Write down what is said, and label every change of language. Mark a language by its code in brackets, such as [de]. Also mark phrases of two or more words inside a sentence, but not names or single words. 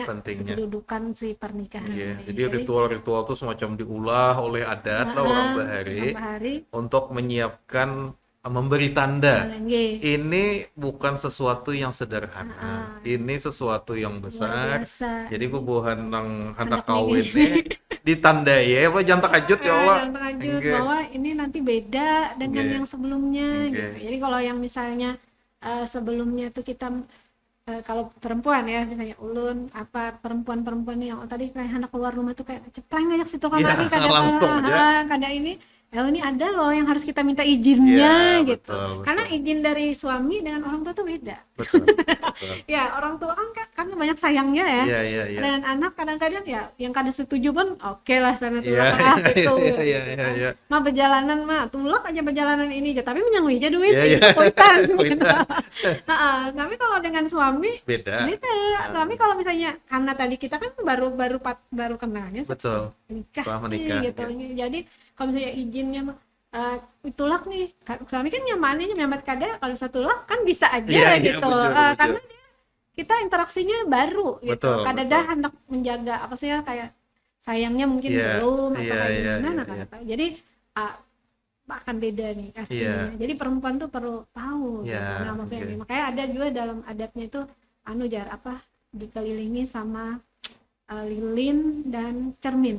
[id] Pentingnya. kedudukan si pernikahan Iya, ini. jadi ritual-ritual itu semacam diolah oleh adat lah orang Bahari Bahari untuk menyiapkan memberi tanda. nggih. Ini bukan sesuatu yang sederhana. Ini sesuatu yang Luar besar. biasa. Jadi bubuhan nang hendak Hendak kawin ini. ini ditandai ya, apa [bjn] jangan takajut [id] ya Allah. Jangan terkejut Nggih. bahwa ini nanti beda dengan Nggih. yang sebelumnya Nggih. gitu. Jadi kalau yang misalnya sebelumnya tuh kita kalau perempuan ya misalnya ulun apa perempuan-perempuan yang tadi kayak hendak keluar rumah tuh kayak cepleng aja situ kamari Iya, langsung aja. kada ini ini ada loh yang harus kita minta izinnya Iya, gitu. betul, Karena betul. izin dari suami dengan orang tua tuh beda. Betul, betul. Ya, orang tua kan banyak sayangnya ya. Iya, iya, iya. Dengan anak kadang-kadang ya yang kada setuju pun oke lah sana Iya, tulak lah iya, gitu, iya, iya, gitu iya, kan. iya. Mah perjalanan mah tulak aja perjalanan ini aja, tapi menyangui aja duit Iya, iya. gitu, kuitan gitu. Kuitan. Tapi kalau dengan suami Beda. beda. Suami kalau misalnya karena tadi kita kan baru kenalnya Betul. nikah Setelah nih, menikah, gitu. ya. Jadi kalau misalnya izinnya mah tulak nih, suami kan nyamannya nyambat kada kalau bisa tulak kan bisa aja Iya, iya, gitu. bujur, bujur. Karena kita interaksinya baru gitu. Betul, Kada betul. dah hendak menjaga apa sih ya, kayak sayangnya mungkin Iya, belum atau iya, kayak iya, gimana iya, nah, iya. kada tahu. Jadi akan beda nih pastinya. Iya. Jadi perempuan tuh perlu tahu gitu. Iya, Nah, maksudnya oke. ini. Makanya ada juga dalam adatnya itu dikelilingi sama lilin dan cermin.